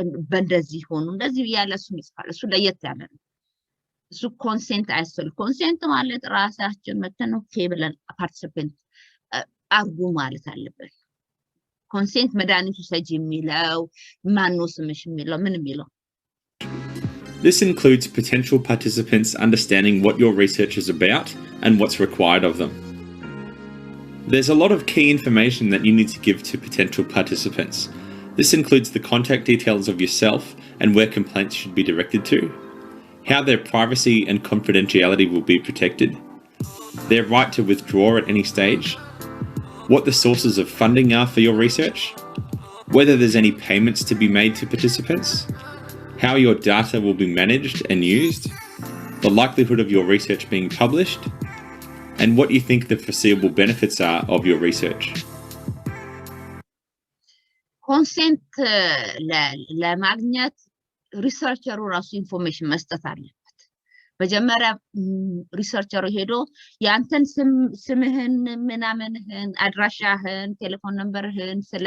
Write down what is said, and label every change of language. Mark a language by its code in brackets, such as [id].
[am] በእንደዚህ ሆኑ፣ እንደዚህ ያለ እሱ ይጽፋል። እሱ ለየት ያለ ነው። እሱ ኮንሴንት አይስፈልግ። ኮንሴንት ማለት ራሳችን መተን ኦኬ ብለን ፓርቲሲፔንት አርጉ ማለት አለበት። ኮንሴንት መድኃኒቱ ሰጂ የሚለው ማነው ስምሽ የሚለው ምን የሚለው [en] This includes potential participants understanding what your research is about and what's required of them. There's a lot of key information that you need to give to potential participants. This includes the contact details of yourself and where complaints should be directed to, how their privacy and confidentiality will be protected, their right to withdraw at any stage, what the sources of funding are for your research, whether there's any payments to be made to participants, how your data will be managed and used, the likelihood of your research being published, and what you think the foreseeable benefits are of your research. [am] ኮንሴንት ለማግኘት ሪሰርቸሩ ራሱ ኢንፎርሜሽን መስጠት አለበት። መጀመሪያ ሪሰርቸሩ ሄዶ ያንተን ስምህን ምናምንህን አድራሻህን ቴሌፎን ነምበርህን